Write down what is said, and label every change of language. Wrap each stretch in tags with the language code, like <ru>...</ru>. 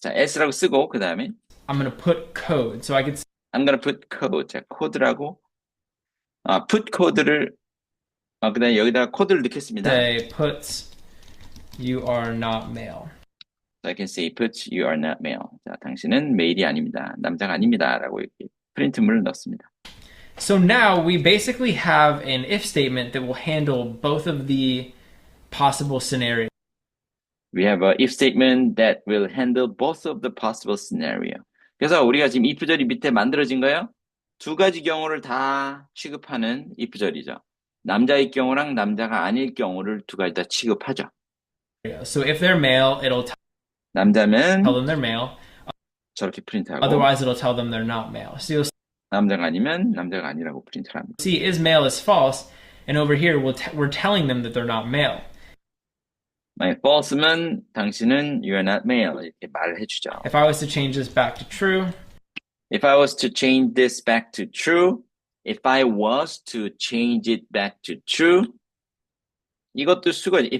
<ko>자, else라고 쓰고 그 다음에</ko> <en>I'm going to put code. So I could I'm gonna put code.</en> <ko>자, 코드라고 put 코드를 그다음에 여기다가 코드를 넣겠습니다.</ko> <en>say puts you are not male. So I can say put you are not male.</en> <ko>자, 당신은 메일이 아닙니다. 남자가 아닙니다라고 이렇게 프린트물을 넣습니다.</ko> <en>So now we basically have an if statement that will handle both of the possible scenarios. We have a if statement that will handle both of the possible scenario.</en> <ko>그래서 우리가 지금 if절이 밑에 만들어진 거예요. 두 가지 경우를 다 취급하는 if절이죠. 남자일 경우랑 남자가 아닐 경우를 두 가지 다 취급하죠.</ko> <en>So if they're male, it'll tell</en> <ko>남자면</ko> <en>them they're male.</en> <ko>저렇게 프린트하고</ko> <en>Otherwise, it'll tell them they're not male. So you'll</en> <ko>남자가 아니면 남자가 아니라고 프린트를 합니다.</ko> <en>see is male is false, and over here we're telling them that they're not male.</en> <ko>만약 false면 당신은</ko> <en>you're not male</en> <ko>이렇게 말을 해주죠.</ko> <en>If I was to change this back to true, If I was to change this back to true, if I was to change it back to true,</en> <ko>이것도 수거죠.</ko>